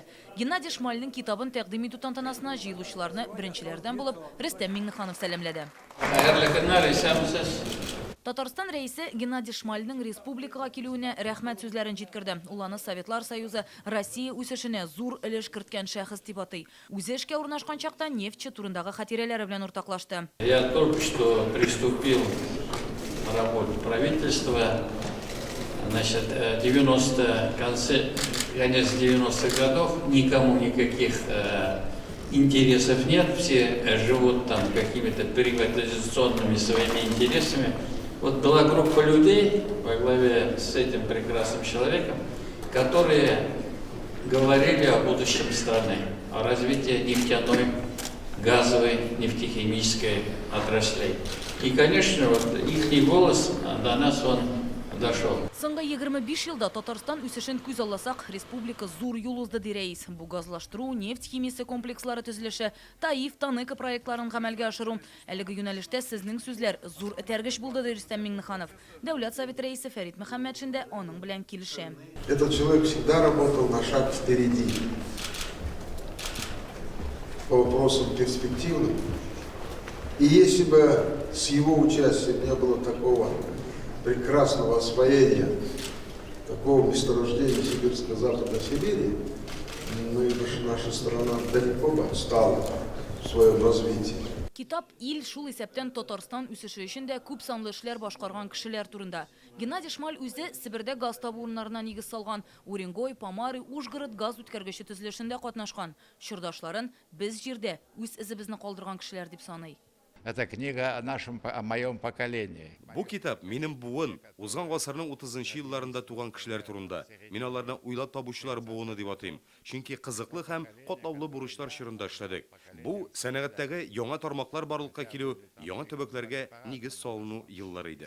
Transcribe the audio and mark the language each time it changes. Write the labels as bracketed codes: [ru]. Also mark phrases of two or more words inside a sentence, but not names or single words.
[tt] Геннадий Шмальның китабын тәкъдим итү тантанасына җыелучыларны беренчеләрдән булып Рөстәм Миңнеханов сәламләде. Татарстан рәисе Геннадий Шмальның республикага килүенә рәхмәт сүзләрен җиткерде. Ул аны Советлар Союзы Россия үсешенә зур өлеш керткән шәхес дип атый. Үзе эшкә урнашкан чакта нефтче турындагы хатирәләре белән уртаклашты. [ru] Я только что приступил к работе правительства. Значит, конец 90-х годов, никому никаких интересов нет, все живут там какими-то приватизационными своими интересами. Вот была группа людей во главе с этим прекрасным человеком, которые говорили о будущем страны, о развитии нефтяной, газовой, нефтехимической отраслей. И, конечно, вот их голос до нас он дошел. [tt] Соңгы 25 елда Татарстан үсешен күз алласак, республика зур юл узды ди рәис. Бу газлаштыру, нефть химиясе комплекслары төзелеше, Таиф, Таныка проектларын гамәлгә ашыру. Әлеге юнәлештә сезнең сүзләр зур этәргеч булды ди Рөстәм Миңнеханов. Дәүләт Совет рәисе Фәрит Мөхәммәтшин дә аның белән килешә. [ru] Этот человек всегда работал на шаг впереди по вопросам перспективным. И если бы с его участием не было такого прекрасного освоения такого месторождения Сибирско-Западной Сибири, наша страна далеко бы отстала в своем развитии. [tt] Китап ил шул исәптән Татарстан үсеше өчен дә күп санлы эшләр башкарган кешеләр турында. Геннадий Шмаль үзе Сибирдә газ табу урыннарына нигез салган, Уренгой, Помары, Ужгород газ үткәргече төзелешендә катнашкан. Чурдашларын без җирдә үз изебезне калдырган кешеләр дип саный. [ru] Это книга о моем поколении. [tt] Бу китап минем буын, узган гасырның 30-нчы елларында туган кешеләр турында. Мин аларны уйлап табучылар буыны дип атыйм. Чөнки кызыклы һәм катлаулы бурычлар чорында эшләдек. Бу сәнәгатьтәге яңа тармаклар барлыкка килү, яңа төбәкләргә нигез салыну еллары иде.